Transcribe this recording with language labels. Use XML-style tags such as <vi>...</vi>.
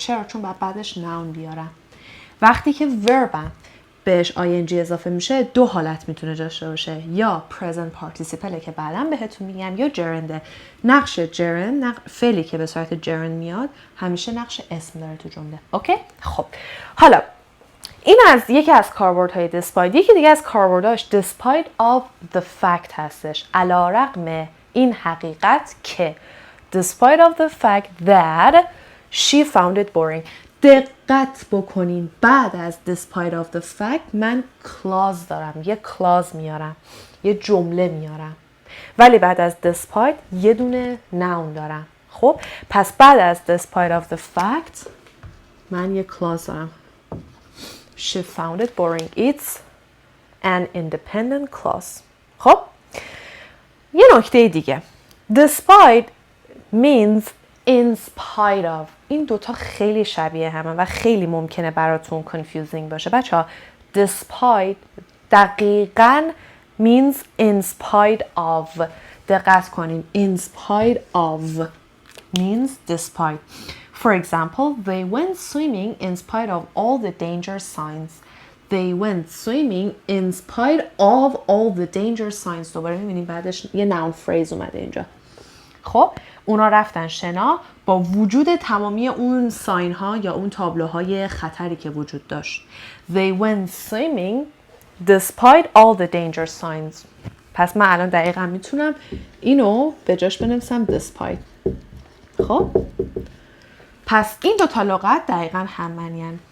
<fa>چرا؟ چون بعدش noun بیارم. وقتی که verbم بهش ing اضافه میشه دو حالت میتونه داشته باشه، یا present participle که بعداً بهتون میگم، یا gerund. نقش gerund، فعلی که به صورت gerund میاد همیشه نقش اسم داره تو جمله. اوکی؟ خب حالا این از یکی از کاربردهای despite. یکی دیگه از کاربرداش</fa> <en>despite of the fact هستش، علیرغم این حقیقت که despite of the fact that she found it boring.</en> <fa>دقت بکنین بعد از</fa> <en>despite of the fact</en> <fa>من clause دارم، یه clause میارم، یه جمله میارم، ولی بعد از despite یه دونه noun دارم. خب پس بعد از despite of the fact من یه clause دارم.</fa> <en>She found it boring. It's an independent clause.</en> <fa>خب یه نکته دیگه.</fa> <en>Despite means in spite of.</en> <fa>این دوتا خیلی شبیه همه و خیلی ممکنه براتون confusing باشه. بچه ها</fa> <en>despite دقیقاً means in spite of.</en> <fa>دقت کنین.</fa> <en>In spite of means despite. For example, they went swimming in spite of all the danger signs. They went swimming in spite of all the danger signs.</en> <fa>دوباره میبینیم بعدش یه noun phrase اومده اینجا. خب اونا رفتن شنا با وجود تمامی اون ساین ها یا اون تابلوهای خطری که وجود داشت.</fa> <en>They went swimming despite all the danger signs.</en> <fa>پس من الان دقیقا میتونم اینو به جاش بنویسم despite. خب پس این دوتا لغت دقیقا هم معنی‌اند.</fa>